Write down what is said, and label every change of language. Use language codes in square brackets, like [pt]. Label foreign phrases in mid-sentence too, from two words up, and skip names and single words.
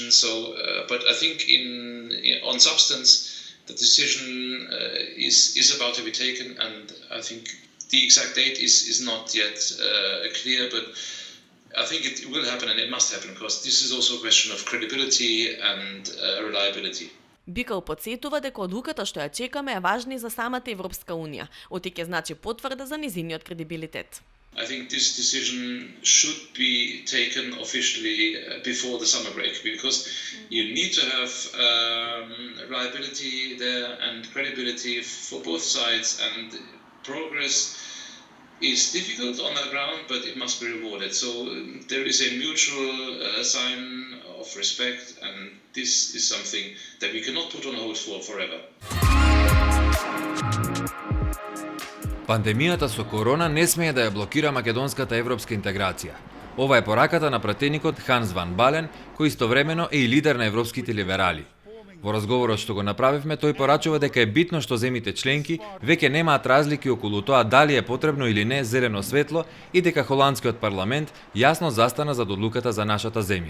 [en] So, but I think on substance, the decision is about to be taken, and I think the exact date is not yet clear, but I think it will happen and it must happen, because this is also a question of credibility and reliability. [mk] Бикал подсетува дека одлуката што ја чекаме е важна и за самата Европска унија, оти ќе значи потврда за незиниот кредибилитет. [en] I think this decision should be taken officially before the summer break, because you need to have reliability there and credibility for both sides, and progress is difficult on the ground, but it must be rewarded. So there is a mutual sign of respect, and this is something that we cannot put on hold for forever. [mk] Пандемијата со корона не смее да ја блокира македонската европска интеграција. Ова е пораката на пратеникот Ханс ван Бален, кој истовремено е и лидер на европските либерали. Во разговорот што го направивме, тој порачува дека е битно што земите членки веќе немаат разлики околу тоа дали е потребно или не зелено светло и дека холандскиот парламент јасно застана зад одлуката за нашата земја.